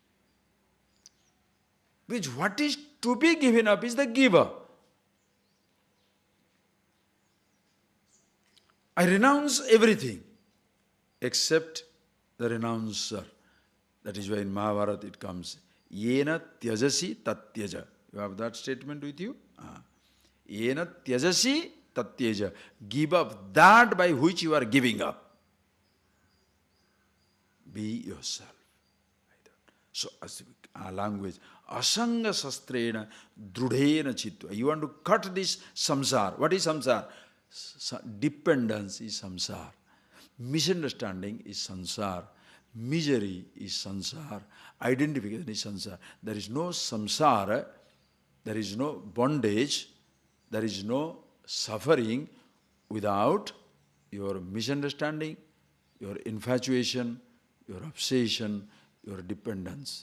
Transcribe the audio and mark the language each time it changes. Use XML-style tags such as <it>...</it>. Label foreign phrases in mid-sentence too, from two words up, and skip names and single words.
<en>Which what is to be given up is the giver. I renounce everything except the renouncer. That is why in Mahabharata it comes,</en> <sa>येन त्यजसि तत्त्यज.</sa> <en>You have that statement with you?</en> <sa>येन त्यजसि तत्त्यज.</sa> <en>Give up that by which you are giving up. Be yourself. So, as language,</en> <sa>असङ्ग शस्त्रेण दृढेन छित्त्वा.</sa> <en>You want to cut this samsara. What is samsara? Dependence is samsara. Misunderstanding is samsara. Misery is samsara. Identification is samsara. There is no samsara, there is no bondage, there is no suffering without your misunderstanding, your infatuation, your obsession, your dependence.</en>